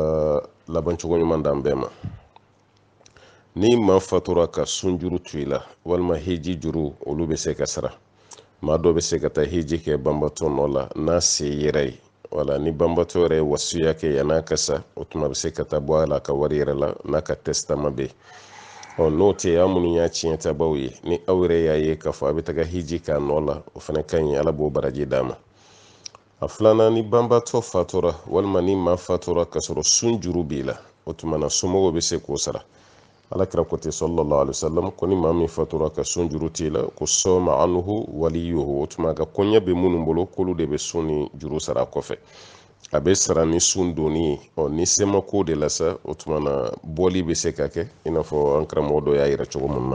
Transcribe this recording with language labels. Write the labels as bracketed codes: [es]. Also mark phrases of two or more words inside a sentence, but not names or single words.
[bm] laban cogo ɲuman d'an bɛɛ ma ni maa fatura ka sun juru to i la walima hiji juru olu bɛ se ka sara maa dɔ bɛ se ka taa hiji kɛ banbatɔ nɔ la n'a se yɛrɛ ye wala ni banbatɔ yɛrɛ ye wasiya kɛ yan'a ka sa o tuma bɛ se ka taa bɔ a la a ka wari yɛrɛ la n'a ka testament bɛ yen n'o tɛ aw minnu y'a tiɲɛ tabaw ye ni aw yɛrɛ y'a ye k'a fɔ a bɛ taga hiji k'a nɔ la o fana ka ɲi ala b'o baraji d'a ma a filanan ni banbatɔ fatura walima ni maa fatura ka sɔrɔ sun juru b'i la o tuma na somɔgɔw bɛ se k'o sara alakira ko ten [ar] صلى الله عليه وسلم [bm] ko ni maa min fatura ka sun juru t'i la ko [ar] صام عنه وليه [bm] o tuma ka kɔɲɛ bɛ minnu bolo k'olu de bɛ sun ni juru sara kɔfɛ a bɛ sara ni sun donni ye ni se ma ko de la sa o tuma na bɔli bɛ se ka kɛ i n'a fɔ an karamɔgɔ dɔ y'a yira cogo min na